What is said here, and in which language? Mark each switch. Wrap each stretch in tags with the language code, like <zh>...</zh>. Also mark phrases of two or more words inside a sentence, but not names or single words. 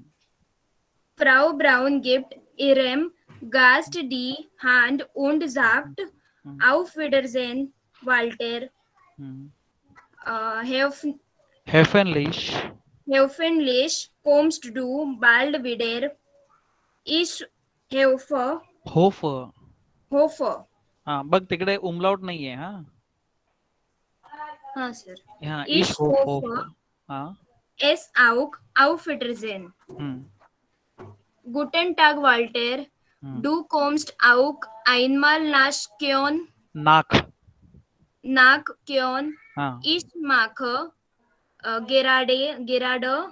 <de>Frau Braun gibt ihrem Gast die Hand und sagt Hmm. Auf Wiedersehen, Walter. Hmm. Hoffentlich Hoffentlich. kommst du bald wieder. Ich Hofer. hoffe.</de> <mr>हा बघ तिकडे उमलाउट नाहीये हा</mr> <hi>हाँ सर. हा</hi> <de>Ich Ich hoff hoffe, हा es auch auf Wiedersehen. हम्म, Guten Tag, Walter. हम्म. Du kommst auch einmal नाक nach Köln. हा Ich mache gerade</de>